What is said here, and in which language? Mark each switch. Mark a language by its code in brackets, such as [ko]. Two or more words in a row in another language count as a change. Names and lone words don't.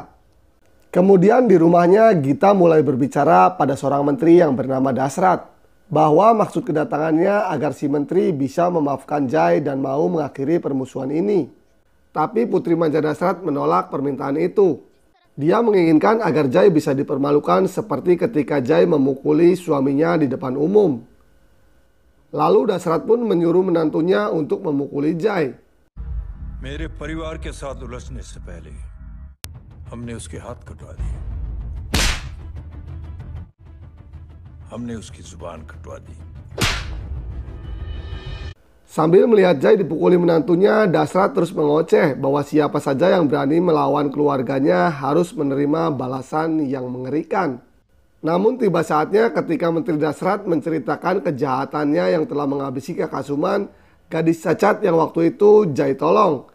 [id] Kemudian di rumahnya Gita mulai berbicara pada seorang menteri yang bernama Dasrat bahwa maksud kedatangannya agar si menteri bisa memaafkan Jai dan mau mengakhiri permusuhan ini. Tapi Putri Manja Dasrat menolak permintaan itu. Dia menginginkan agar Jai bisa dipermalukan seperti ketika Jai memukuli suaminya di depan umum. Lalu Dasrat pun menyuruh menantunya untuk memukuli Jai. [hi] मेरे परिवार के साथ उलझने से पहले हमने उसके हाथ कटवा दिए, हमने उसकी जुबान कटवा दी। [id] Sambil melihat Jai dipukuli menantunya, Dasrat terus mengoceh bahwa siapa saja yang berani melawan keluarganya harus menerima balasan yang mengerikan. Namun tiba saatnya ketika Menteri Dasrat menceritakan kejahatannya yang telah menghabisi Kakak Suman, gadis cacat yang waktu itu Jai tolong.